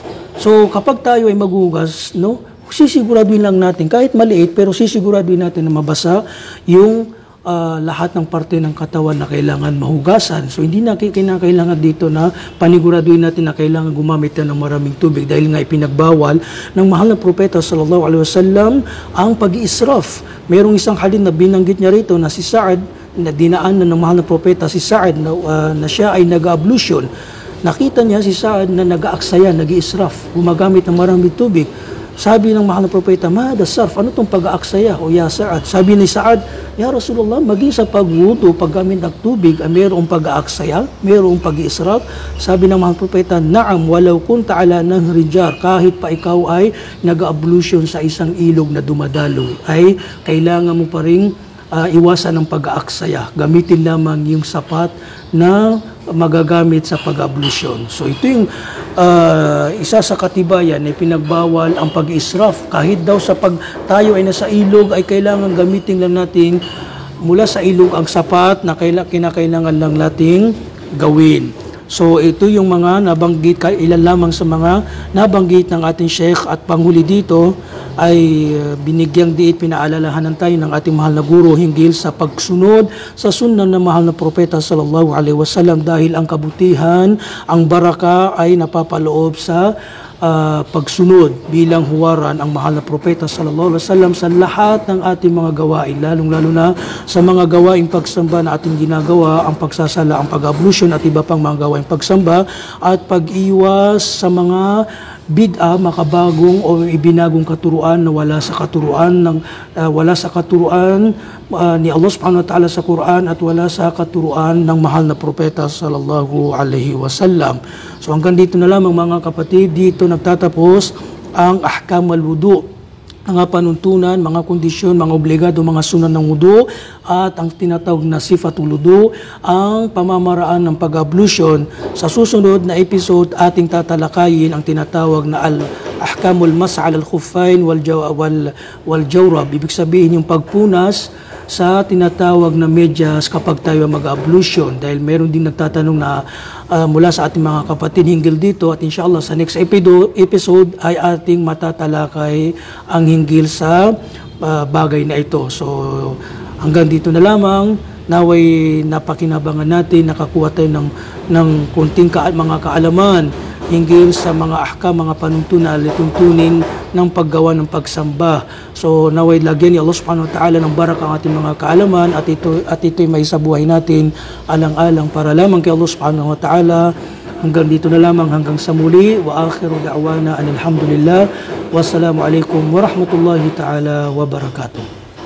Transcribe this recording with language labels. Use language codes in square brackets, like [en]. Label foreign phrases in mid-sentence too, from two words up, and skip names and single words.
[tl] So kapag tayo ay maghugas, no, sisiguraduhin lang natin, kahit maliit, pero sisiguraduhin natin na mabasa yung lahat ng parte ng katawan na kailangan mahugasan. So hindi na kinakailangan dito na paniguraduhin natin na kailangan gumamit ng maraming tubig dahil nga ipinagbawal ng mahal na propeta [ar] صلى الله عليه وسلم [tl] ang pag-iisraf. Merong isang hadith na binanggit niya rito na si Sa'ad, na dinaanan ng mahal na propeta si Sa'ad na siya ay nag-ablution. Nakita niya si Sa'ad na nag-aaksaya, nag-iisraf, gumagamit ng maraming tubig. Sabi ng mahal na propeta, [ar] "ماذا سرف, [tl] ano itong pag-aaksaya o ya Sa'ad?" Sabi ni Sa'ad, [ar] "يا رسول الله, [tl] maging sa pagwudu, paggamit ng tubig, mayroong pag-aaksaya, mayroong pag-iisraf." Sabi ng mahal na propeta, [ar] "نعم ولو كنت على نهر جار, [tl] kahit pa ikaw ay nag-ablution sa isang ilog na dumadaloy, ay kailangan mo pa rin iwasan ng pag-aaksaya. Gamitin lamang yung sapat na magagamit sa pag-ablusyon." So ito yung isa sa katibayan na pinagbawal ang pag-israf. Kahit daw sa pag tayo ay nasa ilog ay kailangan gamitin lang natin mula sa ilog ang sapat na kinakailangan lang nating gawin. So ito yung mga nabanggit, ilan lamang sa mga nabanggit ng ating Sheikh, at panghuli dito ay binigyang diit, pinaalalahanan tayo ng ating mahal na guro hinggil sa pagsunod sa sunnah ng mahal na propeta [ar] صلى الله عليه وسلم [tl] dahil ang kabutihan, ang baraka ay napapaloob sa pagsunod bilang huwaran ang mahal na propeta [ar] صلى الله عليه وسلم [tl] sa lahat ng ating mga gawain, lalong-lalo na sa mga gawaing pagsamba na ating ginagawa, ang pagsasala, ang pag-ablusyon at iba pang mga gawaing pagsamba, at pag-iwas sa mga bid'a, makabagong o ibinagong katuruan na wala sa katuruan ni Allah [ar] سبحانه وتعالى [tl] sa Quran at wala sa katuruan ng mahal na propeta [ar] صلى الله عليه وسلم. [tl] So hanggang dito na lamang mga kapatid, dito nagtatapos ang [ar] أحكام الوضوء, [tl] mga panuntunan, mga kondisyon, mga obligado, mga sunan ng wudu, at ang tinatawag na [ar] صفة الوضوء, [tl] ang pamamaraan ng pag-ablusyon. Sa susunod na episode, ating tatalakayin ang tinatawag na [ar] الأحكام مسأل الخفين والجورب. [tl] Ibig sabihin yung pagpunas sa tinatawag na medyas kapag tayo mag-ablusyon, dahil meron din nagtatanong na mula sa ating mga kapatid hinggil dito, at inshallah sa [en] next episode [tl] ay ating matatalakay ang hinggil sa bagay na ito. So hanggang dito na lamang, naway napakinabangan natin, nakakuha tayo ng kunting mga kaalaman hinggil sa mga ahkam, mga panuntunan, lituntunin ng paggawa ng pagsamba. So naway lagyan ni Allah [ar] سبحانه وتعالى [tl] ng baraka ang ating mga kaalaman, at ito'y may sa buhay natin alang-alang para lamang kay Allah [ar] سبحانه وتعالى. [tl] Hanggang dito na lamang, hanggang sa muli, [ar] وآخر دعوانا الحمد لله والسلام عليكم ورحمة الله تعالى وبركاته.